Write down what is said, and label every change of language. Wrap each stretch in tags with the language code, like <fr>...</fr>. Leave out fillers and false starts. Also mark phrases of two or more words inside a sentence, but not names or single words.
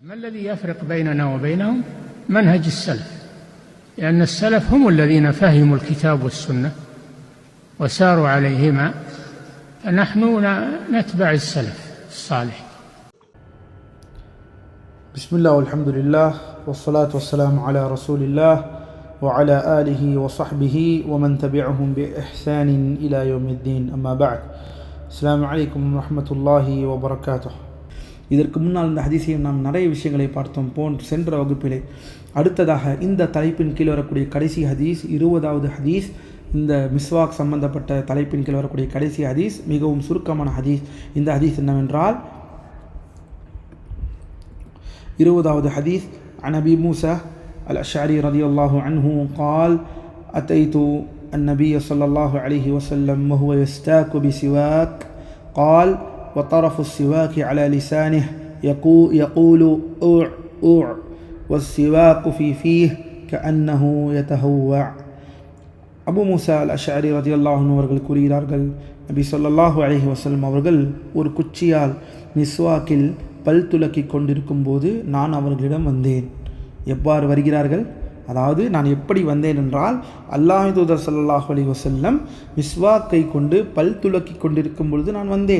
<ar>ما الذي يفرق بيننا وبينهم؟ منهج السلف، لأن السلف هم الذين فهموا الكتاب والسنة وساروا عليهما، فنحن نتبع السلف الصالح. بسم الله والحمد لله والصلاة والسلام على رسول الله وعلى آله وصحبه ومن تبعهم بإحسان إلى يوم الدين. أما بعد. السلام عليكم ورحمة الله وبركاته.</ar> <ta>இதற்கு முன்னால் இந்த ஹதீஸையும் நாம் நிறைய விஷயங்களை பார்த்தோம் சென்ற வகுப்பிலே. அடுத்ததாக இந்த தலைப்பின் கீழ் வரக்கூடிய கடைசி ஹதீஸ் 20வது ஹதீஸ். இந்த மிஸ்வாக் சம்பந்தப்பட்ட தலைப்பின் கீழ் வரக்கூடிய கடைசி ஹதீஸ் மிகவும் சுருக்கமான ஹதீஸ். இந்த ஹதீஸ் என்னவென்றால் 20வது ஹதீஸ்</ta> <ar>عن أبي موسى الأشعري رضي الله عنه قال أتيت النبي صلى الله عليه وسلم وهو يستاك بسواك قال وطرف السواك على لسانه يقول أوع أوع والسواك في فيه كأنه يتهوع.</ar> <ta>அபு மூசா அல் அஷ்அரி</ta> <ar>رضي الله عنه</ar> <ta>அவர்கள் கூறுகிறார்கள், நபி</ta> <ar>صلى الله عليه وسلم</ar> <ta>அவர்கள் ஒரு குச்சியால் மிஸ்வாக்கில் பல் துலக்கி கொண்டிருக்கும் போது நான் அவர்களிடம் வந்தேன். எவ்வாறு வருகிறார்கள்? அதாவது நான் எப்படி வந்தேன் என்றால், அல்லாஹ்வின் தூதர்</ta> <ar>صلى الله عليه وسلم</ar> <ta>மிஸ்வாக்கை கொண்டு பல் துலக்கி கொண்டிருக்கும் பொழுது நான் வந்தேன்.</ta>